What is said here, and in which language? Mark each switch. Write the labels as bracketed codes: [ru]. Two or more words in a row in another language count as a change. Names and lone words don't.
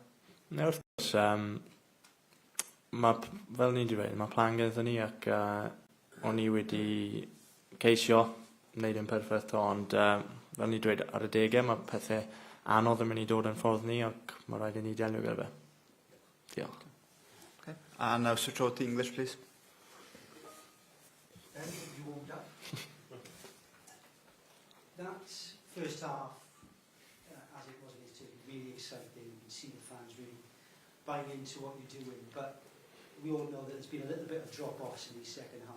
[cy] Wrth gwrs, fel ni'n dweud, mae plan gyda ni ac o'n i wedi ceisio wneud yn perffaith, ond fel ni'n dweud ar y 10, mae pethau anodd yn mynd i dod yn ffordd ni ac mae rhaid i ni delio gyda fe. Diolch. [en] Okay. And now switch over to English, please. You warmed up. That first half, as it was against Turkey, really exciting. You can see the fans really buying into what you're doing, but we all know that there's been a little bit of drop-offs in these second halves.